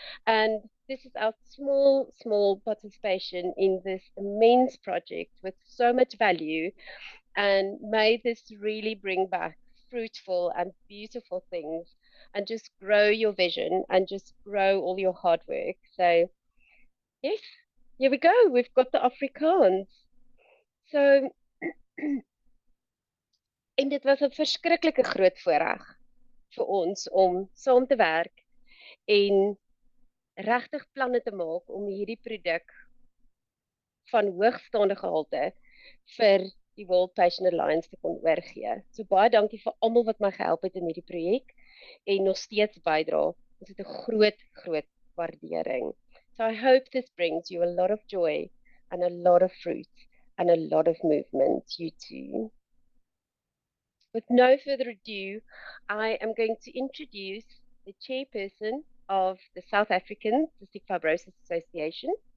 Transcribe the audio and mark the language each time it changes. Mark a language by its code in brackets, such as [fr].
[en] And this is our small participation in this immense project with so much value. And may this really bring back fruitful and beautiful things and just grow your vision and just grow all your hard work. So, yes, here we go. We've got the Afrikaans. [af] So, en dit was 'n verskriklike groot voorreg vir ons om saam te werk en regtig planne te maak om hierdie produk van hoogstaande gehalte vir die World Patient Alliance te kon oorgee. So baie dankie vir almal wat my gehelp het in hierdie projek en nog steeds bydra. Ons het 'n groot waardering. [en] So I hope this brings you a lot of joy and a lot of fruit and a lot of movement, you too. With no further ado, I am going to introduce the chairperson of the South African Cystic Fibrosis Association.